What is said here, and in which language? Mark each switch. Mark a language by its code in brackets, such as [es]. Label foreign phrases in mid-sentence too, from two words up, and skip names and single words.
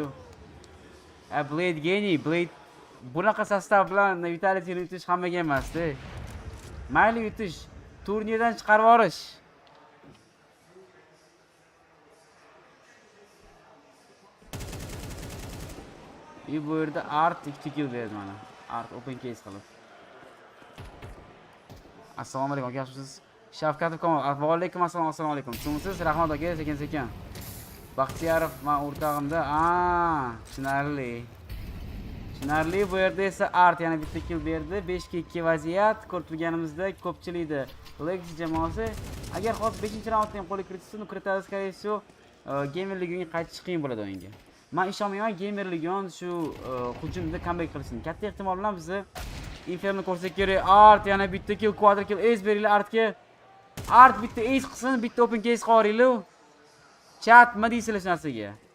[uz] Blade geni, Blade bunaqa sostav bilan Vitalitini yutish hammaga emas-da. Mayli yutish, turnirdan chiqarib yuborish. Bu yerda Art 2 kill berdi mana. Art [en] open case [uz] qilib. Assalomu alaykum, yaxshimisiz? Shavkatov Komil, va alaykum assalom, assalomu alaykum. Siz rahmat aka, sekin. Baxtiyorov men o'rtog'imda. Tushunarli. Bu yerda esa Art yana bitta kill berdi. 5ga 2 vaziyat. Ko'rib turganimizda ko'pchilikda Legacy jamoasi agar hozir 5-raundda ham qo'lga kiritsa, kiritadi, [ru] скорее всего, [uz] Gamer Legionga qaytish qiyin bo'ladi o'yinga. Men ishonmayman Gamer Legion shu hujumda comeback qilishini. Katta ehtimol bilan bizni Inferno ko'rsak kerak. Art yana bitta kill, [en] quadra kill, [uz] ace beringlar Artga. Art bitta ace qilsin, bitta [en] open case [uz] qoringlar. Chat nima deysizlar shu narsaga?